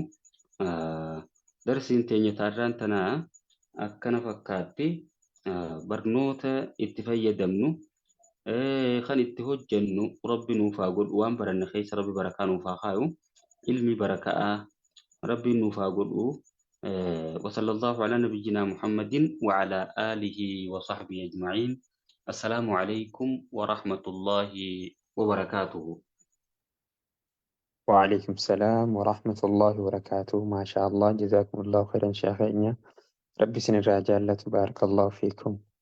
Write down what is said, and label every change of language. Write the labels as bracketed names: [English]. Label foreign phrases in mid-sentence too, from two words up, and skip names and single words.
[Oromo] Darsiin teenya taarraan tanaa akkana fakkaatti barnoota itti fayyadamnu kan itti hojjennu rabbi nuuf haa godhu waan baranne keessa rabbi barakaa nuuf haa kaayu ilmi barakaa rabbi nuuf haa godhu. [Arabic] وصلى الله على نبينا محمد وعلى آله وصحبه أجمعين. السلام عليكم ورحمة الله وبركاته. وعليكم السلام ورحمة الله وبركاته. ما شاء الله، جزاكم الله خيرا شيخنا. ربي سن الرجال، تبارك الله فيكم.